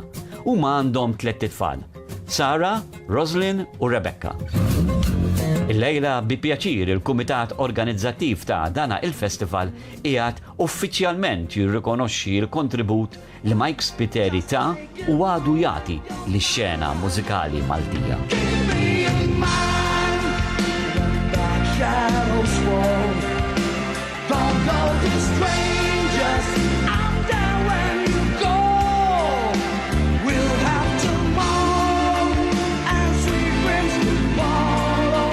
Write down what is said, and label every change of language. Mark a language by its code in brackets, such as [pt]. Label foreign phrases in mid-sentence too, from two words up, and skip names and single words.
[mt] Huma għandhom 3 tfal: Sara, Roslyn u Rebecca. Il-lejla bi pjaċir il-Kumitat Organizzattiv ta' dana il-festival qiegħed uffiċjalment jirrikonoxxi l-kontribut li Mike Spiteri ta' u għadu jagħti lix-xena mużikali Maltija. [en] Shadows fall. Don't go to strangers. I'm there when you go. We'll have tomorrow and sweet dreams tomorrow.